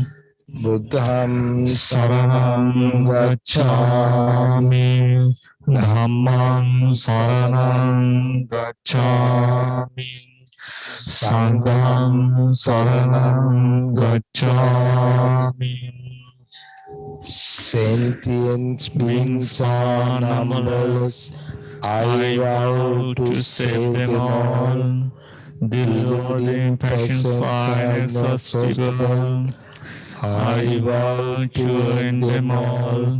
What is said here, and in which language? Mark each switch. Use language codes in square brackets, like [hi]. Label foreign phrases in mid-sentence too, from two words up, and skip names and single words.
[pi] Buddham saranam gacchami, dhammam saranam gacchami, sangham saranam gacchami. [en] Sentient beings are numberless. I vow to save them all. The Lord passions are inexhaustible. I vow to end them all.